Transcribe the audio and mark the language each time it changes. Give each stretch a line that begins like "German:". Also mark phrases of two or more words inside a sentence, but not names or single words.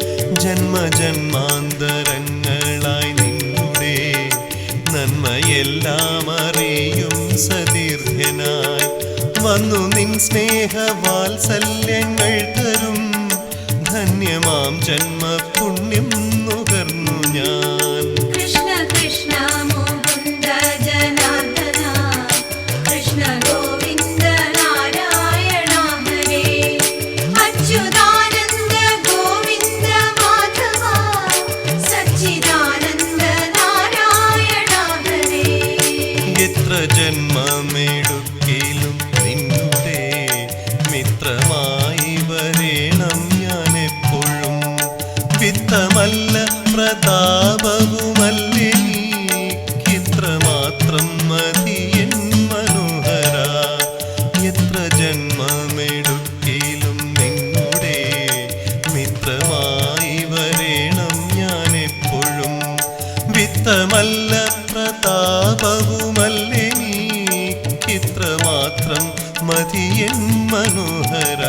Malayalam: ജന്മജന്മാന്തരങ്ങളായി നിന്നുടെ നന്മയെല്ലാം അറിയും സതീർത്ഥ്യനായി വന്നു നിൻ സ്നേഹവാത്സല്യങ്ങൾ തരും ധന്യമാം ജന്മപുണ്യം നുകർന്നു ഞാൻ
Sanskrit: कृष्ण कृष्ण मुकुन्द जनार्दन कृष्ण गोविन्द नारायण हरे अच्युतानन्द गोविन्द माधव सच्चिदानन्द नारायण हरे
Malayalam: എത്ര ജന്മമെടുക്കിലും നിന്നുടെ മിത്രമായി വരേണം ഞാൻ എപ്പോഴും വിത്തമല്ല പ്രതാപവുമല്ലേ നീക്കിത്രമാത്രം മതിയൻ മനോഹര എത്ര ജന്മമെടുക്കിലും നിന്നുടെ മിത്രമായി വരേണം ഞാൻ എപ്പോഴും വിത്തമല്ല പ്രതാപവുമല്ലേ മതിയൻ മനോഹര